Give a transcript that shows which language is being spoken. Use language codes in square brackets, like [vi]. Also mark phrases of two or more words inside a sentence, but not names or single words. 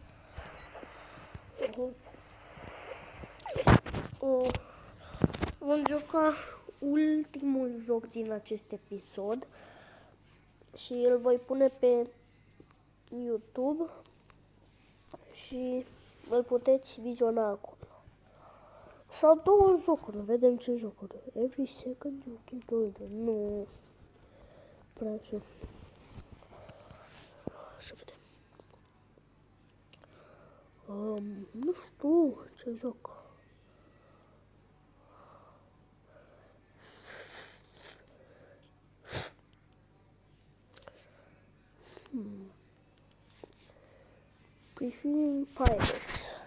[ro] Vom juca ultimul joc din acest episod și îl voi pune pe YouTube și îl puteți viziona acolo. Sau 2 jocuri, vedem ce jocuri. [en] Every second you keep doing it. [ro] Nu prea știu. Să vedem. Nu știu ce joc. [en] Preferring Pirates.